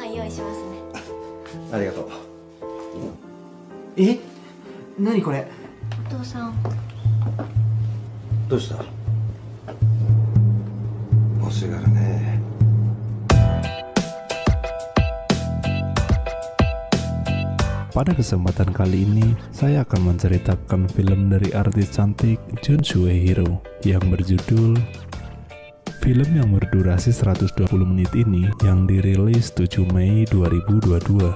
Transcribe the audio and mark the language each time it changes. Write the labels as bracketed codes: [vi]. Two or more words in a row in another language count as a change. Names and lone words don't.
[ja] しますね。ありがとう。何これ。お父さん、どうした？欲しがるね。 [id] Pada kesempatan kali ini, saya akan menceritakan film dari artis cantik Jun Suehiro yang berjudul. Film yang berdurasi 120 menit ini yang dirilis 7 Mei 2022.